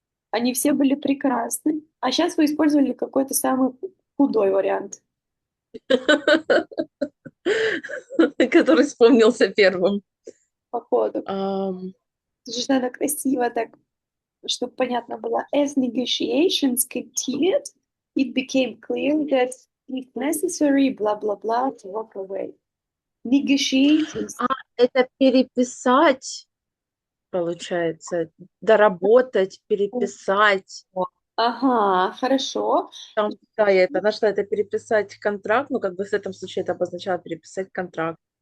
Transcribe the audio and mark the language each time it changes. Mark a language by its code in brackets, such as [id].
[ru] Они все были прекрасны. А сейчас вы использовали какой-то самый худой вариант. Который вспомнился первым. Походу. Ам, Это же надо красиво так, чтобы понятно было. [en] As negotiations continued, it became clear that if necessary, blah blah blah, to walk away. Negotiations. [ru] А, это переписать, получается, доработать, переписать. Ага, хорошо. Там, да, я это нашла, это переписать контракт, ну, как бы в этом случае это обозначало переписать контракт.